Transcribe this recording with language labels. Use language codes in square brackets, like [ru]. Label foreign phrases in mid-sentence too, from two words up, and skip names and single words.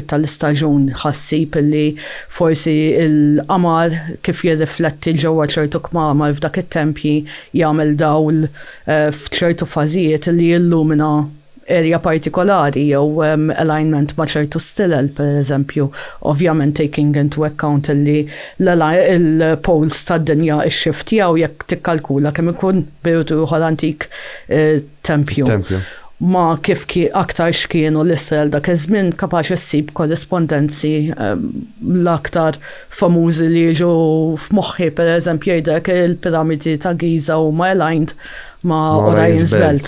[mt] tal-istaġun ħassib li forsi il-qamar kif jirrifletti ġewwa ċertu kmamar f'dak it-tempji jagħmel dawl f'ċertu fażijiet li jillumina area partikolari jew alignment ma' ċertu stilel, pereżempju, ovvjament [en] taking into account [mt] li il-poles tad-dinja x-xiftjaw jekk tikkalkula kemm ikun perjodu ieħor antik tempju. Ma kif aktar x'kienu l-Israel dak iż-żmien kapaċi ssib korrespondenzi l-aktar famużi li jiġu f'moħħi, pereżempju jgħidlek il-piramidi ta' Giza huma aligned ma' Orion's Belt.